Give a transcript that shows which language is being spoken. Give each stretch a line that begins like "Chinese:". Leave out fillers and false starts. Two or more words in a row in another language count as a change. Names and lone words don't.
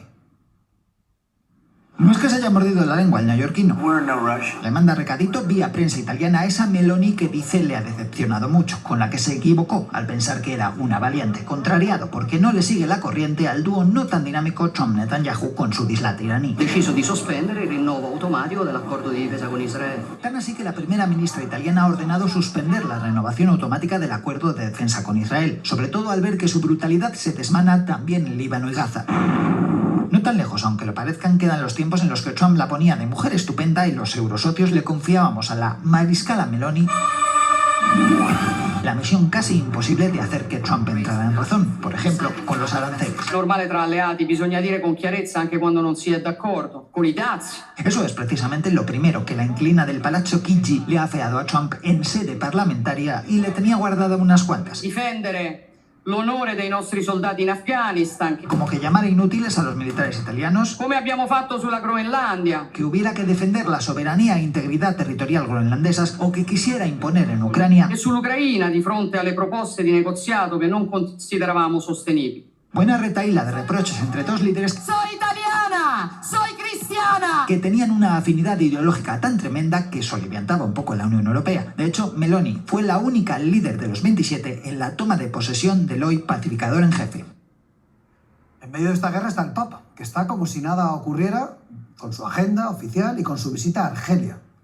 Spanish: No es que se haya mordido la lengua el neoyorquino. Le manda recadito vía prensa italiana a esa Meloni que dice le ha decepcionado mucho, con la que se equivocó al pensar que era una valiente, contrariado porque no le sigue la corriente al dúo no tan dinámico Trump-Netanyahu con su dislate iraní.
Italian: Deciso di sospendere il rinnovo automatico dell'accordo di difesa con Israele.
Spanish: Tan así que la primera ministra italiana ha ordenado suspender la renovación automática del acuerdo de defensa con Israel, sobre todo al ver que su brutalidad se desmana también en Líbano y Gaza. No tan lejos, aunque lo parezcan, quedan los tiempos en los que Trump la ponía de mujer estupenda y los eurosocios le confiábamos a la mariscala Meloni la misión casi imposible de hacer que Trump entrara en razón, por ejemplo, con los aranceles.
Italian: Normale tra alleati, bisogna dire con chiarezza anche quando non si è d'accordo, con i dazi.
Spanish: Eso es precisamente lo primero que la inquilina del Palazzo Chigi le ha afeado a Trump en sede parlamentaria y le tenía guardada unas cuantas.
Italian: Difendere l'onore dei nostri soldati in Afghanistan.
Spanish: Como que llamara inútiles a los militares italianos.
Italian: Come abbiamo fatto sulla Groenlandia.
Spanish: Que hubiera que defender la soberanía e integridad territorial groenlandesas o que quisiera imponer en Ucrania.
Italian: E sull'Ucraina di fronte alle proposte di negoziato che non consideravamo sostenibili.
Spanish: Buena retahíla de reproches entre dos líderes. ¡Soy italiana! ¡Soy cristiana! Que tenían una afinidad ideológica tan tremenda que soliviantaba un poco la Unión Europea. De hecho, Meloni fue la única líder de los 27 en la toma de posesión del hoy pacificador en jefe. En medio de esta guerra está el Papa, que está como si nada ocurriera, con su agenda oficial y con su visita a Argelia.